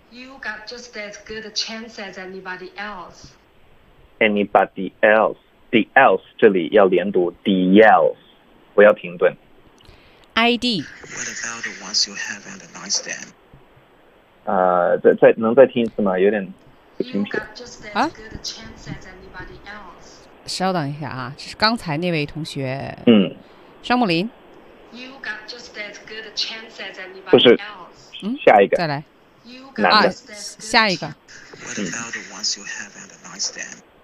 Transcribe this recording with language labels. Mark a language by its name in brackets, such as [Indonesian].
[English] You got just as good a chance as anybody else. Anybody else, the else [Chinese] 这里要连读 the else, 不要停顿。 ID. [English] What about the ones you have on the nightstand? [Chinese] 再能再听一次吗？有点不清楚。 [English] You got just as good a chance as anybody else. [Chinese] 稍等一下啊，是刚才那位同学。嗯，双木林。 [English] You got just as good a chance as anybody else. [Chinese] 不是，下一个。再来。 [English] You got just as good. [Chinese] 下一个。 [English] What about the ones you have on the nightstand?